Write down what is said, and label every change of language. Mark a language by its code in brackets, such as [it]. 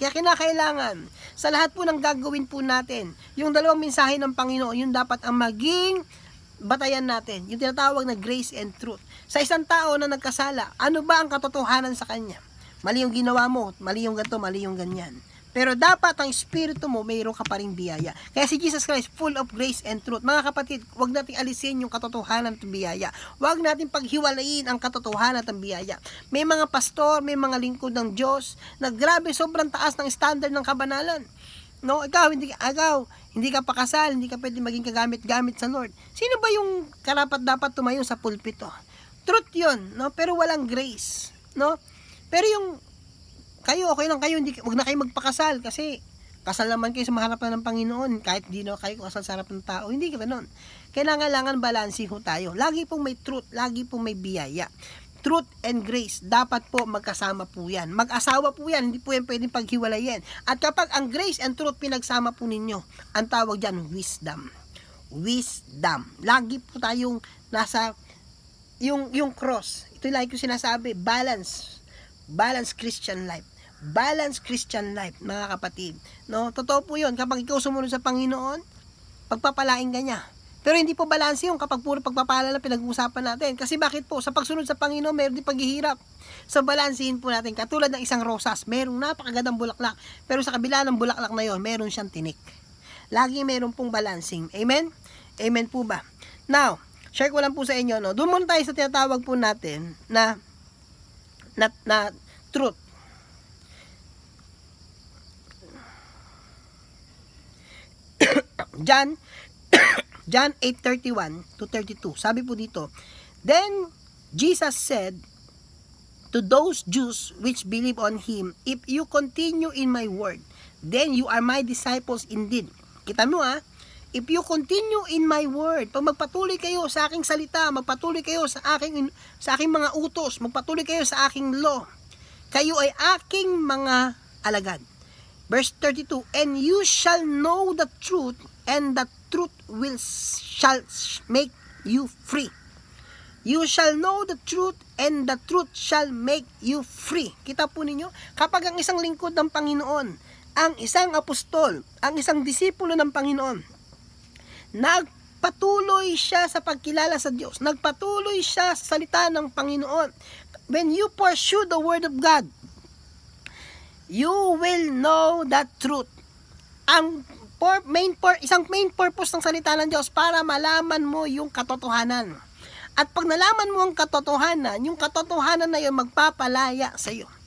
[tl] Kaya kinakailangan, sa lahat po ng gagawin po natin, yung dalawang mensahe ng Panginoon, yung dapat ang maging batayan natin. Yung tinatawag na [en] grace and truth. [tl] Sa isang tao na nagkasala, ano ba ang katotohanan sa kanya? Mali yung ginawa mo, mali yung ganito, mali yung ganyan. Pero dapat ang espiritu mo, mayroon ka pa ring biyaya. Kaya si [en] Jesus Christ, full of grace and truth. [tl] Mga kapatid, huwag nating alisin yung katotohanan at biyaya. Huwag nating paghiwalayin ang katotohanan at biyaya. May mga pastor, may mga lingkod ng Diyos na grabe, sobrang taas ng standard ng kabanalan. No, ikaw hindi ka pakasal, hindi ka pwede maging kagamit-gamit sa Lord. Sino ba yung karapat dapat tumayo sa pulpito? Truth 'yon, no? Pero walang grace, no? Pero yung kayo, okay lang kayo, wag na kayo magpakasal kasi kasal naman kayo sa harapan ng Panginoon kahit di na kayo kasal sa harapan ng tao. Hindi ka ganoon. Kailangan balanse ho tayo. Lagi pong may truth, lagi pong may biyaya. [en] Truth and grace, [tl] dapat po magkasama po yan. Mag-asawa po yan, hindi po yan pwedeng paghiwalayin. At kapag ang [en] grace and truth [tl] pinagsama po ninyo, ang tawag dyan, wisdom. Wisdom. Lagi po tayong nasa yung cross. [en] Ito like [tl] yung sinasabi, [en] balance Christian life. Balance Christian life, [tl] mga kapatid. No, totoo po 'yon. Kapag ikaw sumunod sa Panginoon, pagpapalain ka niya. Pero hindi po balanse yung kapag puro pagpapala lang pinag-uusapan natin. Kasi bakit po? Sa pagsunod sa Panginoon, mayroon din paghihirap. So, balansehin po natin. Katulad ng isang rosas, mayroong napakagandang bulaklak. Pero sa kabila ng bulaklak na yon, mayroon siyang tinik. Lagi mayroon pong balancing. Amen? Amen po ba? Now, share ko lang po sa inyo, no? Doon muna tayo sa tinatawag po natin na truth. [en] John 8:31 to 32. [tl] Sabi po dito, [en] then Jesus said to those Jews which believe on him, if you continue in my word, then you are my disciples indeed. [tl] Kita mo [en] if you continue in my word, [tl] pag magpatuloy kayo sa aking salita, magpatuloy kayo sa aking mga utos, magpatuloy kayo sa aking law, kayo ay aking mga alagad. [en] Verse 32, and you shall know the truth, and the truth shall make you free. You shall know the truth, and the truth shall make you free. [tl] Kita po ninyo, kapag ang isang lingkod ng Panginoon, ang isang apostol, ang isang disipulo ng Panginoon, nagpatuloy siya sa pagkilala sa Diyos, nagpatuloy siya sa salita ng Panginoon. [en] When you pursue the word of God, you will know that truth. [tl] Ang isang main purpose ng salita ng Diyos para malaman mo yung katotohanan. At pag nalaman mo ang katotohanan, yung katotohanan na yun magpapalaya sa iyo.